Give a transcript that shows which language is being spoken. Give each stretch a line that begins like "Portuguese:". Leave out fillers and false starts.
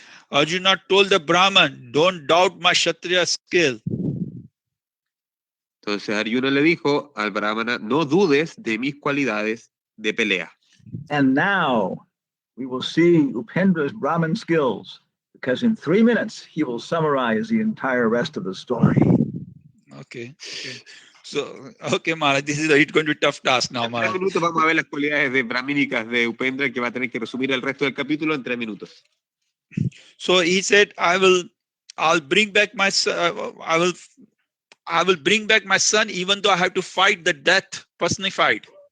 English: Arjuna told the Brahman, don't doubt my Kshatriya skill.
Spanish: Entonces Arjuna le dijo al brahmana, no dudes de mis cualidades de pelea.
English: And now we will see Upendra's Brahman skills, because in 3 minutes he will summarize the entire rest of the story. Okay. So, okay, Maharaj, this is going to be a tough task now,
Spanish: En 3
English: Maharaj.
Spanish: minutos vamos a ver las cualidades brahmínicas de Upendra, que va a tener que resumir el resto del capítulo en 3 minutos.
English: So he said, I'll bring back my son. I will bring back my son, even though I have to fight the death personified.